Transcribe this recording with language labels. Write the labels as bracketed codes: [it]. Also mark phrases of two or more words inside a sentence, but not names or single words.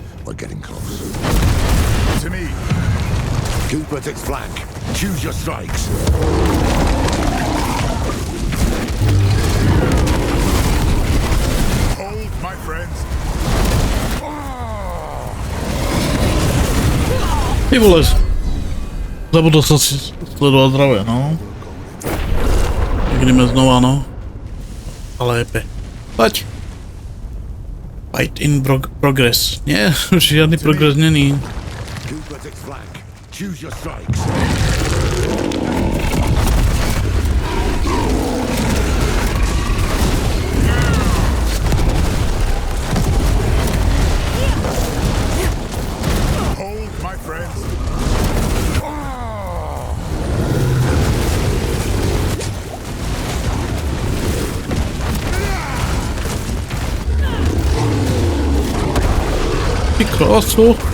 [en] We're getting close. To me. Cooper takes flank. Choose your strikes. Hold, my friends. [sk] Ty vole. Zabudol som si sledovať zdravie, no. Ideme znova, no. Ale epe. Poď. [en] Fight in progress. [sk] Nie, žiadny progres není. [en] Cooper takes flank. Choose your strikes. Hold, my friends. [sk] Ty krásu.